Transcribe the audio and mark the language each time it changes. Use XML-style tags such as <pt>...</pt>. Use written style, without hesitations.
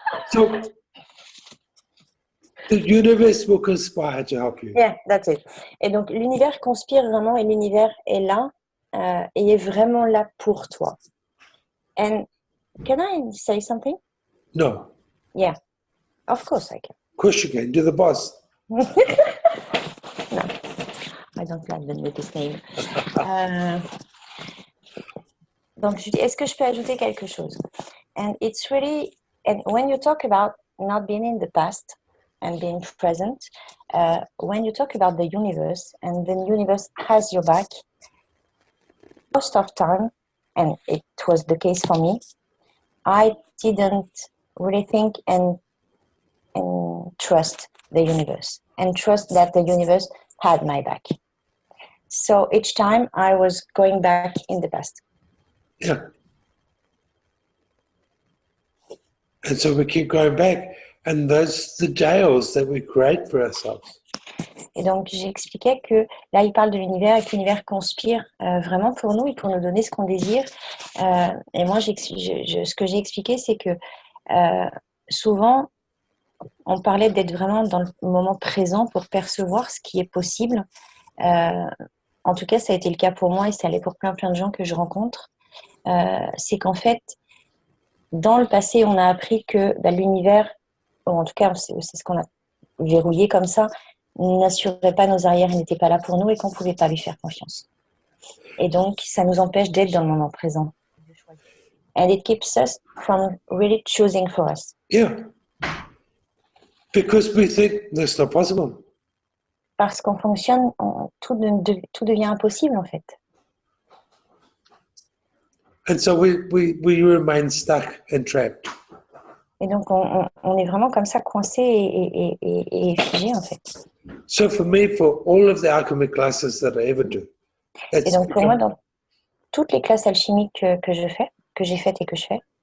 <en>So the universe will conspire to help you. Yeah, that's it.</en> <fr>Et donc, l'univers conspire vraiment et l'univers est là et est vraiment là pour toi.</fr> <en>And can I say something? No. Yeah, of course I can. Of course you can. You're the boss. No, I don't like them with this name.</en> <fr>Donc, je dis, est-ce que je peux ajouter quelque chose?</fr> <en>And it's really, and when you talk about not being in the past and being present, when you talk about the universe and the universe has your back, most of time, and it was the case for me, I didn't really think and trust the universe and trust that the universe had my back. So each time I was going back in the past. Yeah. And so we keep going back, and those the jails that we create for ourselves.</en> <fr>Et donc j'expliquais que là il parle de l'univers et que l'univers conspire vraiment pour nous et pour nous donner ce qu'on désire. Et moi ce que j'ai expliqué c'est que souvent on parlait d'être vraiment dans le moment présent pour percevoir ce qui est possible. En tout cas ça a été le cas pour moi et ça l'est pour plein de gens que je rencontre. C'est qu'en fait dans le passé on a appris que l'univers, ou en tout cas c'est ce qu'on a verrouillé comme ça, n'assurait pas nos arrières, il n'était pas là pour nous et qu'on ne pouvait pas lui faire confiance. Et donc, ça nous empêche d'être dans le moment présent.</fr> <en>And it keeps us from really choosing for us. Yeah. Because we think that's not possible.</en> <fr>Parce qu'on fonctionne, tout devient impossible en fait.</fr> <en>And so we remain stuck and trapped.</en> <fr>Et donc, on est vraiment comme ça, coincé et figé en fait.</fr> <en>So for me, for all of the alchemy classes that I ever do,</en> <fr>Et donc, pour moi, dans toutes les classes alchimiques que j'ai faites et que je fais,</fr>